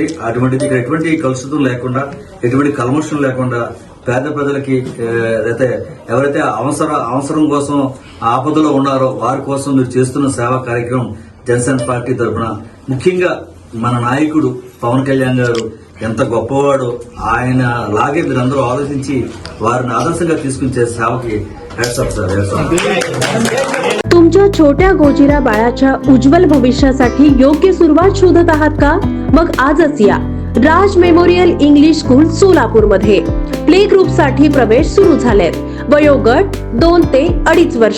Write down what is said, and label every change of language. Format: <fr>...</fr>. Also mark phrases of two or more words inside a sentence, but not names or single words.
<te>అటువంటిది ఇక్కడ ఎటువంటి కలుషితం లేకుండా, ఎటువంటి కల్మషం లేకుండా పేద ప్రజలకి ఎవరైతే అవసరం కోసం ఆపదలో ఉన్నారో వారి కోసం మీరు చేస్తున్న సేవా కార్యక్రమం జనసేన పార్టీ తరఫున ముఖ్యంగా మన నాయకుడు పవన్ కళ్యాణ్ గారు ఎంత గొప్పవాడో, ఆయన లాగే మీరందరూ ఆలోచించి వారిని ఆదర్శంగా తీసుకుని చేసే సేవకి</te> <en>hats off sir.</en> <mr>तुमच्या छोट्या गोजिरा बाळाच्या उज्ज्वल भविष्यासाठी योग्य सुरुवात शोधत आहात का? मग आजच या राज मेमोरियल इंग्लिश स्कूल सोलापूर मध्ये</mr> <en>play group</en> <mr>साठी प्रवेश सुरू झालेत. वयोगट 2 ते 2.5 वर्ष.</mr>